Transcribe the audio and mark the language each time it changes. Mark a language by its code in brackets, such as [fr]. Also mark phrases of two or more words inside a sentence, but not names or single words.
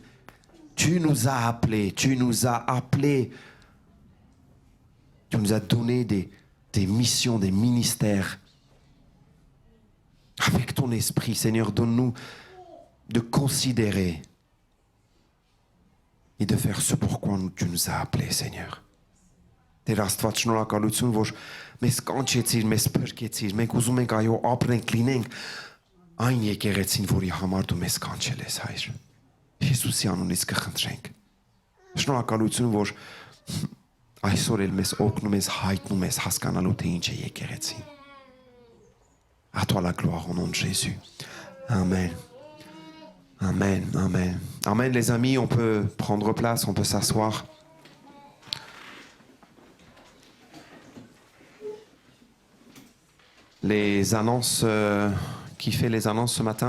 [fr] Tu nous as appelés, tu nous as donné des missions, des ministères. Avec ton esprit, Seigneur, donne-nous de considérer et de faire ce pourquoi tu nous as appelés, Seigneur. Ter astfel [hy] շնորհակալություն, որ մեզ կանչեցիր, մեզ փրկեցիր, մենք ուզում ենք այո ապրենք, լինենք այն եկեղեցին, որի համար դու մեզ կանչել ես, Հայր։ Հիսուսի անունից կխնդրենք։ Շնորհակալություն, որ այսօր էլ մեզ օգնում ես, հայտնում ես հասկանալու թե ինչ է եկեղեցին։ [fr] À toi la gloire au nom de Jésus. Amen. Amen, amen. Amen, les amis, on peut prendre place, on peut s'asseoir. Les annonces, qui fait les annonces ce matin?